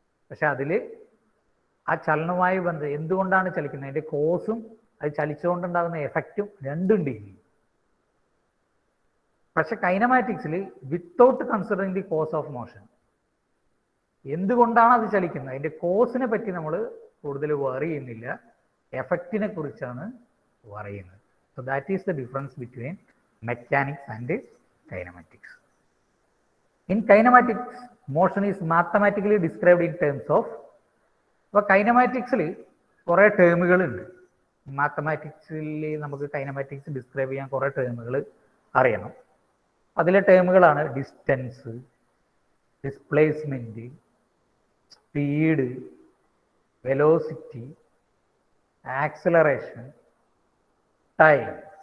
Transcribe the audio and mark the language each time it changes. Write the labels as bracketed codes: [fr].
[ml] പക്ഷെ അതിൽ ആ ചലനവുമായി എന്തുകൊണ്ടാണ് ചലിക്കുന്നത്, അതിൻ്റെ കോസും അത് ചലിച്ചുകൊണ്ടുണ്ടാകുന്ന എഫക്റ്റും രണ്ടും ഡീൽ ചെയ്യും. പക്ഷെ കൈനമാറ്റിക്സിൽ [en] without considering the cause of motion, [ml] എന്തുകൊണ്ടാണ് അത് ചലിക്കുന്നത്, അതിൻ്റെ കോസിനെ പറ്റി നമ്മൾ കൂടുതൽ വറി ചെയ്യുന്നില്ല, എഫക്റ്റിനെ കുറിച്ചാണ് പറയുന്നത്. [en] So that is the difference between mechanics and kinematics. In kinematics, motion is mathematically described in terms of, [ml] അപ്പോൾ കൈനമാറ്റിക്സിൽ കുറേ ടേമുകളുണ്ട്. മാത്തമാറ്റിക്സിൽ നമുക്ക് കൈനമാറ്റിക്സ് ഡിസ്ക്രൈബ് ചെയ്യാൻ കുറേ ടേമുകൾ അറിയണം. അതിലെ ടേമുകളാണ് distance, displacement, speed, velocity, acceleration, time.